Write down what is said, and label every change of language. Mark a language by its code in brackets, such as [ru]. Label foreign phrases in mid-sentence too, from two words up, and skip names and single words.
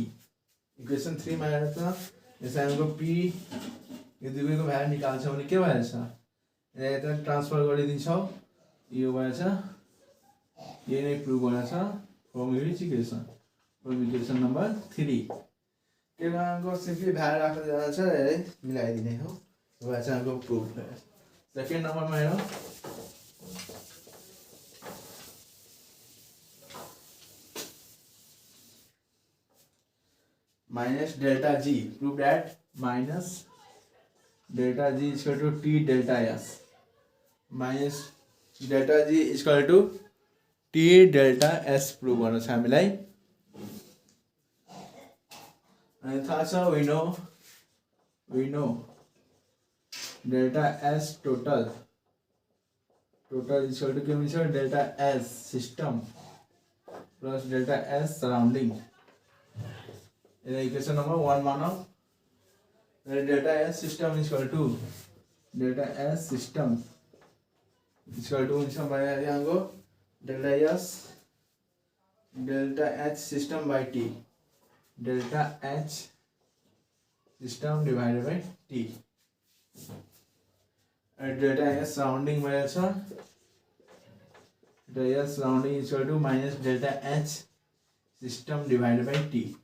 [ne] इक्वेसन 3 मा हेर्नु त यसलाई हाम्रो P यो दुवैको भ्यालु निकाल्छ भने के भइहाल्छ यसलाई यता ट्रान्सफर गरिदिन्छौ यो भएछ यही नै प्रुभ गरेछ [en] from which equation from equation number 3 [ne] के को [en] simply value [ne] राख्दै जान्छ मिलाइदिने हो यो भएछ हाम्रो प्रुभ भयो। सेकेन्ड नम्बरमा हेरौँ [en] minus delta G, prove that minus delta G is equal to T delta S, minus delta G is equal to T delta S prove [ne] गर्नु छ हामीलाई। अनि थाहा छ [en] we know delta S total is equal to [ne] के हुन्छ [en] delta S system plus delta S surrounding। equation number 1 मानौ delta S system is equal to delta S system is equal to [ne] हुन्छ भयो यहाँको [en] delta H system by T delta H system divided by T delta S surrounding भइहाल्छ delta S surrounding is equal to minus delta H system divided by T।